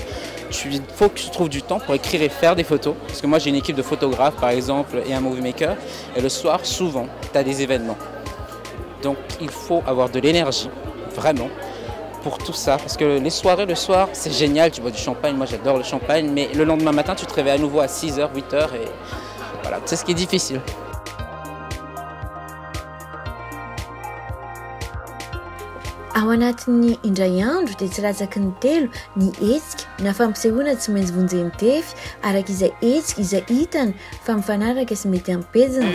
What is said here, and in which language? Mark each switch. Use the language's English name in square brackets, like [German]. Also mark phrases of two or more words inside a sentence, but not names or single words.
[French] Il faut que tu trouves du temps pour écrire et faire des photos, parce que moi j'ai une équipe de photographes par exemple et un movie maker, et le soir souvent tu as des événements. Donc il faut avoir de l'énergie, vraiment, pour tout ça, parce que les soirées le soir c'est génial, tu bois du champagne, moi j'adore le champagne, mais le lendemain matin tu te réveilles à nouveau à 6h, 8h et voilà, c'est ce qui est difficile. [Malagasy] Ao anatin'ny indray andro dia tsy latsaky ny telo ny hetsika na fampisehoana tsy maintsy vonjeny tefy arak'izay hetsika izay hitany fa mifanaraka sy mety ampezina.